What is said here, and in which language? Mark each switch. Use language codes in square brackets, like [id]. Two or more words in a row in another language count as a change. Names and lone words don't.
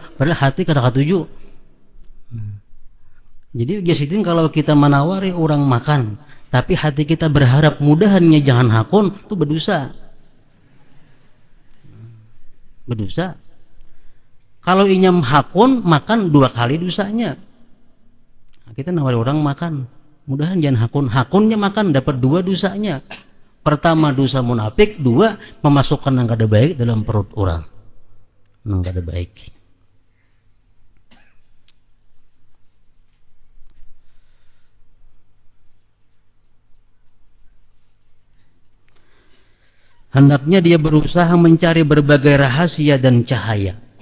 [bjn] Padahal hati kada katuju. Jadi ujar Sidin kalau kita menawari orang makan, tapi hati kita berharap mudahannya jangan hakun, itu berdosa. [id] Berdosa. [bjn] Kalau inyam hakun, makan 2 kali dosanya. [id] Kita nawari orang makan, mudahan jangan hakun. [bjn] Hakunnya makan dapat 2 dosanya. Pertama dosa munafik, 2 memasukkan yang kada baik dalam perut orang. Yang kada baik. [id] Hendaknya dia berusaha mencari berbagai rahasia dan cahaya.